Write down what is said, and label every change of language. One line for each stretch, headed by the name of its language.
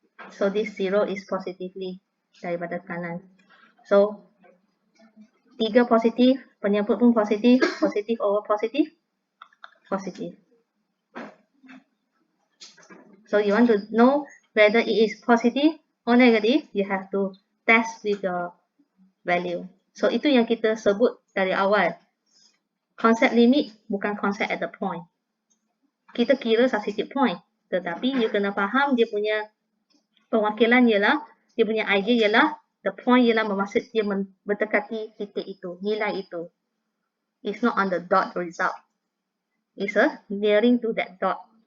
English: So this 0 is positively
Malay: daripada kanan. So 3 positif, penyebut pun positif, positif over positif, positif.
English: So you want to know whether it is positive or negative, you have to test with your value.
Malay: So itu yang kita sebut dari awal. Konsep limit bukan konsep
English: at the point.
Malay: Kita kira substitute point. Tetapi you kena faham dia punya perwakilan ialah, dia punya idea ialah, the point ialah bermaksud dia mendekati titik itu, nilai itu.
English: It's not on the dot result. It's a nearing to that dot.